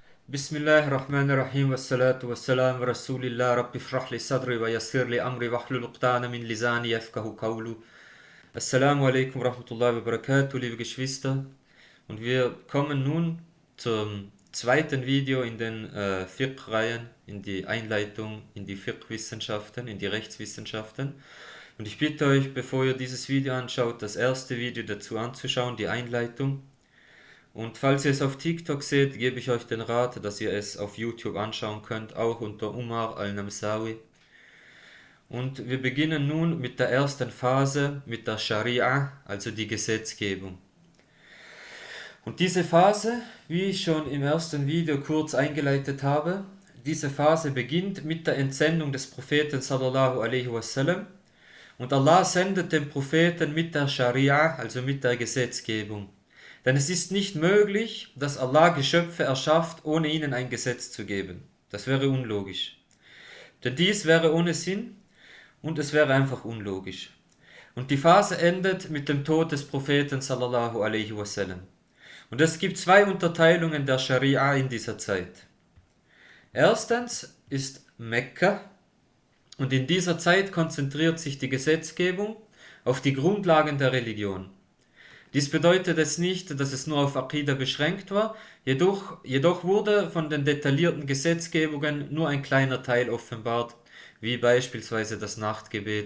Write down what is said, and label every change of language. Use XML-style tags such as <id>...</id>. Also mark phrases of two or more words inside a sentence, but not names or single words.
<ar>بسم الله الرحمن الرحيم، والصلاة والسلام، رسول الله، رب اشرح لي صدري ويسر لي أمري واحلل عقدة من لساني يفقهوا قولي. السلام عليكم ورحمة الله وبركاته,</ar> <de>liebe Geschwister. Und wir kommen nun zum zweiten Video in den Fiqh-Reihen, in die Einleitung in die Fiqh-Wissenschaften, in die Rechtswissenschaften. Und ich bitte euch, bevor ihr dieses Video anschaut, das erste Video dazu anzuschauen, die Einleitung. Und falls ihr es auf TikTok seht, gebe ich euch den Rat, dass ihr es auf YouTube anschauen könnt, auch unter Umar al-Namsawi. Und wir beginnen nun mit der ersten Phase, mit der Scharia, also die Gesetzgebung. Und diese Phase, wie ich schon im ersten Video kurz eingeleitet habe, diese Phase beginnt mit der Entsendung des Propheten</de> <ar>صلى الله عليه وسلم.</ar> <de>Und Allah sendet den Propheten mit der Scharia, also mit der Gesetzgebung. Denn es ist nicht möglich, dass Allah Geschöpfe erschafft, ohne ihnen ein Gesetz zu geben. Das wäre unlogisch. Denn dies wäre ohne Sinn und es wäre einfach unlogisch. Und die Phase endet mit dem Tod des Propheten</de> <ar>صلى الله عليه وسلم.</ar> <de>Und es gibt zwei Unterteilungen der Scharia in dieser Zeit. Erstens ist Mekka, und in dieser Zeit konzentriert sich die Gesetzgebung auf die Grundlagen der Religion. Dies bedeutet jetzt nicht, dass es nur auf Aqida beschränkt war, jedoch wurde von den detaillierten Gesetzgebungen nur ein kleiner Teil offenbart, wie beispielsweise das Nachtgebet.</de>